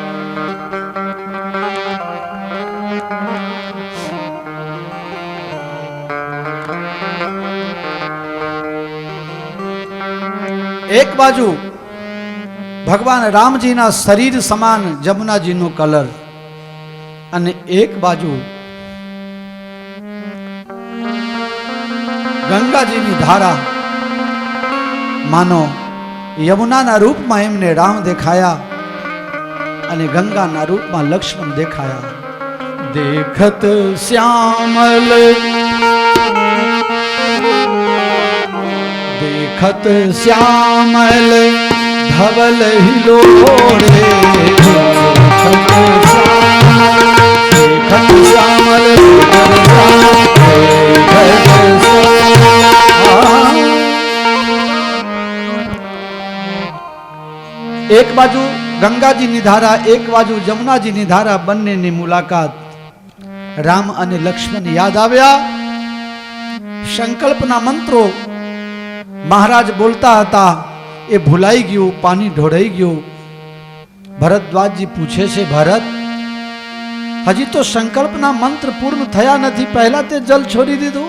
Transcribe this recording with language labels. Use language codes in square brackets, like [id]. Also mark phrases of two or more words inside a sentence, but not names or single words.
[gu] એક બાજુ ભગવાન રામજીના શરીર સમાન જમુનાજીનો કલર અને એક બાજુ ગંગાજીની ધારા. માનો યમુનાના રૂપમાં એમને રામ દેખાયા અને ગંગાના રૂપમાં લક્ષ્મણ દેખાયા. [awa] देखत श्यामल देखत श्यामल धवल हिलोरे, देखत श्यामल [gu] એક બાજુ ગંગાજીની ધારા, એક બાજુ જમુનાજીની ધારા, બંનેની મુલાકાત રામ અને લક્ષ્મણ યાદ આવ્યા. સંકલ્પના મંત્રો મહારાજ બોલતા હતા એ ભૂલાઈ ગયું, પાણી ઢોળાઈ ગયું. ભરદ્વાજજી પૂછે છે, ભરત હજી તો સંકલ્પના મંત્ર પૂર્ણ થયા નથી, પહેલા તે જલ છોડી દીધું.